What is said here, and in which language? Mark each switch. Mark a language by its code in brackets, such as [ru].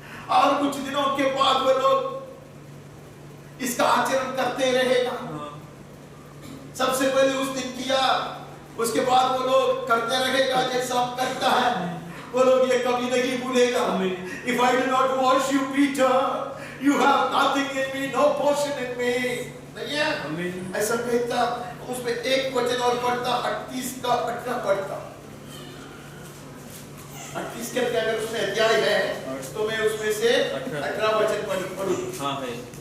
[hi] और कुछ दिनों के बाद वो लोग इसका आचरण करते रहेगा। सबसे पहले उस दिन किया, उसके बाद वो लोग करते रहेगा जैसा हम करता है। वो लोग ये कभी नहीं भूलेगा। [en] If I do not wash you, Peter, you have nothing in me, no portion in me. [hi] नहीं है? ऐसा कहता, उसमें एक वचन और पढ़ता, 38 का 18 पढ़ता। 38 के अगर उसमें अध्याय है तो मैं उसमें से 18 वचन पढ़ूं। हाँ है।